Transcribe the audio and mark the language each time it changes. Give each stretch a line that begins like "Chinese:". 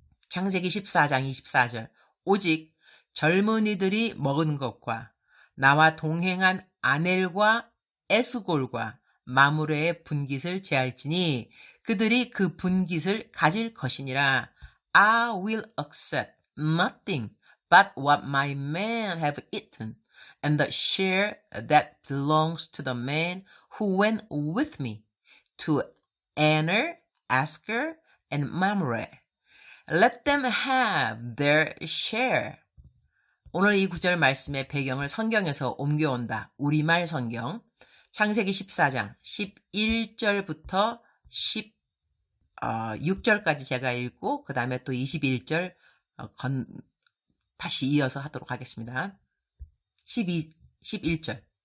Korean: 창세기 14장 24절. 오직 젊은이들이 먹은 것과 나와 동행한 아넬과 에스골과 마므레의 분깃을 제할지니 그들이 그 분깃을 가질 것이니라.
English: I will accept nothing but what my men have eaten, and the share that belongs to the man who went with me, to Aner, Esker, and Mamre. Let them have their share.
Korean: 오늘 이 구절 말씀의 배경을 성경에서 옮겨온다. 우리말 성경. 창세기 14장 11절부터 16절까지 제가 읽고 그 다음에 또 21절 다시 이어서 하도록 하겠습니다. 11절.